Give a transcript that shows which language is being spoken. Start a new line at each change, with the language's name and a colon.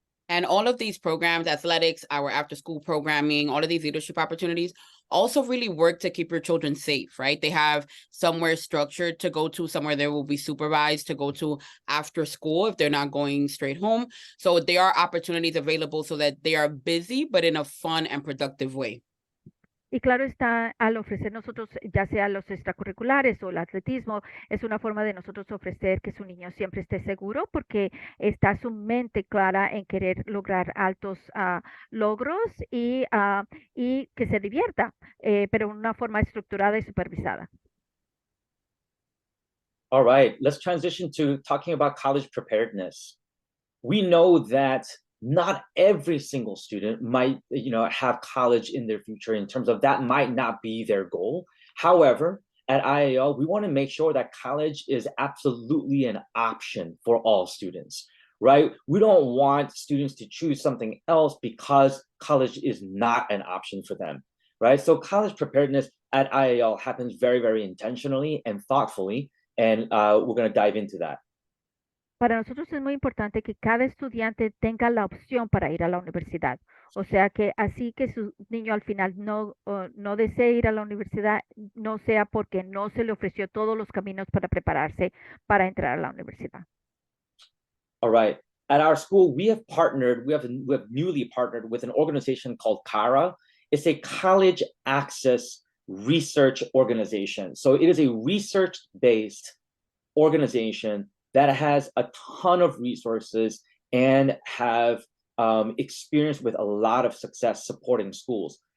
English: And all of these programs, athletics, our after school programming, all of these leadership opportunities also really work to keep your children safe, right? They have somewhere structured to go to, somewhere they will be supervised to go to after school if they're not going straight home. So there are opportunities available so that they are busy, but in a fun and productive way.
Spanish: Y claro está, al ofrecer nosotros, ya sea los extracurriculares o el atletismo, es una forma de nosotros ofrecer que su niño siempre esté seguro porque está su mente clara en querer lograr altos logros y que se divierta, pero en una forma estructurada y supervisada.
English: All right, let's transition to talking about college preparedness. We know that not every single student might, have college in their future in terms of that might not be their goal. However, at IAL, we want to make sure that college is absolutely an option for all students, right? We don't want students to choose something else because college is not an option for them, right? So college preparedness at IAL happens very, very intentionally and thoughtfully, and we're going to dive into that.
Spanish: Para nosotros es muy importante que cada estudiante tenga la opción para ir a la universidad. O sea que así que su niño al final no desee ir a la universidad, no sea porque no se le ofreció todos los caminos para prepararse para entrar a la universidad.
English: All right. At our school, we have newly partnered with an organization called CARA. It's a college access research organization. So it is a research-based organization that has a ton of resources and have experience with a lot of success supporting schools.